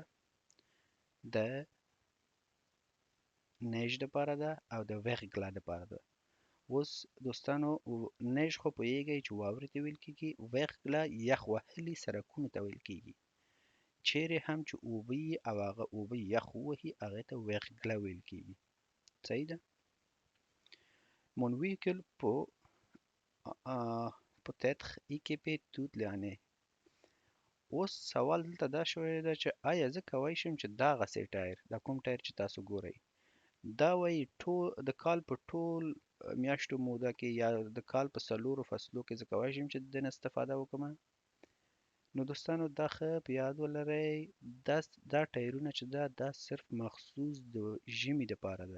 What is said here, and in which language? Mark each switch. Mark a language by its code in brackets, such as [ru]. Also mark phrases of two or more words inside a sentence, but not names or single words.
[ps] د نیژ دپاره ده او د ورګلا دپاره ده. اوس دوستانو نیژ خو پوهېږئ چې واورې ته ویل کېږي، ورګلا یخ وهلي سړکونو ته ویل کېږي. چیرې هم چې اوبه وي او هغه اوبه یخ ووهي هغې ته ورګلا ویل کېږي. صحیح ده؟ [fr] Mon véhicule peut être équipé toute l'année. [ps] اوس سوال دلته دا شوی ده چې آیا زه کولی شم چې دغسې ټایر، دا کوم ټایر چې تاسو ګورئ دا وایي د کال په ټول میاشتو موده کې یا د کال په 4 فصلو کې زه کولی شم چې د دې نه استفاده وکړم؟ نو دوستانو دا ښه په یاد ولرئ دا ټایرونه چې ده دا صرف مخصوص د ژمي دپاره ده.